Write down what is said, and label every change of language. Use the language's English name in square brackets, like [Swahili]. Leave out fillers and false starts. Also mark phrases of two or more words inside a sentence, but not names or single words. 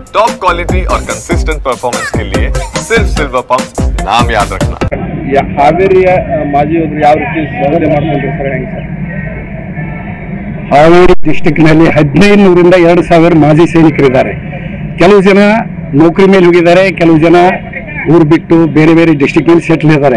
[English] top quality [Hindi] और [English] consistent performance [Hindi] के लिए सिर्फ सिल्वर पंप नाम याद रखना। [Kannada] ಹಾವೇರಿಯ ಮಾಜಿ ಯೋಧರು ಯಾವ ರೀತಿ ಸ್ವಾಗತ ಮಾಡ್ಕೊಂಡ್ರು ಸರ್? ಹೆಂಗೆ ಸರ್? ಹಾವೇರಿ ಡಿಸ್ಟಿಕ್ನಲ್ಲಿ 1500ರಿಂದ 2000 ಮಾಜಿ ಸೈನಿಕರಿದ್ದಾರೆ. ಕೆಲವು ಜನ ನೌಕರಿ ಮೇಲೆ ಹೋಗಿದ್ದಾರೆ, ಕೆಲವು ಜನ ಊರು ಬಿಟ್ಟು ಬೇರೆ ಬೇರೆ ಡಿಸ್ಟಿಕ್ನಲ್ಲಿ ಸೆಟ್ಲ್ ಇದ್ದಾರೆ.